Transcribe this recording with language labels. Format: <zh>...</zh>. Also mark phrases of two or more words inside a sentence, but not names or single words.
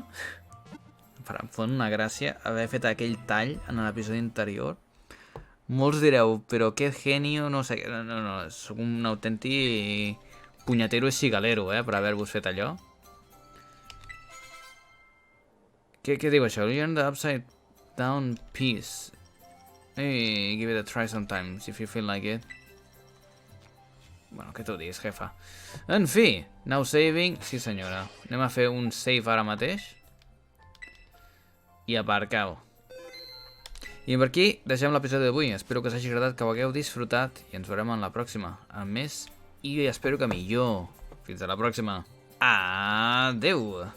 <ca>Em fa una gràcia haver fet aquell tall en l'episodi anterior. Molts direu, però que genio, no sé... No, soc un autèntic punyetero i cigalero, per haver-vos fet allò. Què diu això?</ca> <en>Learn the upside down piece. Hey, give it a try sometimes, if you feel like it.</en> <ca>Bueno, què tu diguis, jefa. En fi,</ca> <en>now saving.</en> <ca>Sí, senyora. Anem a fer un save ara mateix. I aparcau. I per aquí deixem l'episodi d'avui. Espero que us hagi agradat, que ho hagueu disfrutat i ens veurem en la pròxima. Amb més i espero que millor. Fins a la pròxima. Adeu!</ca>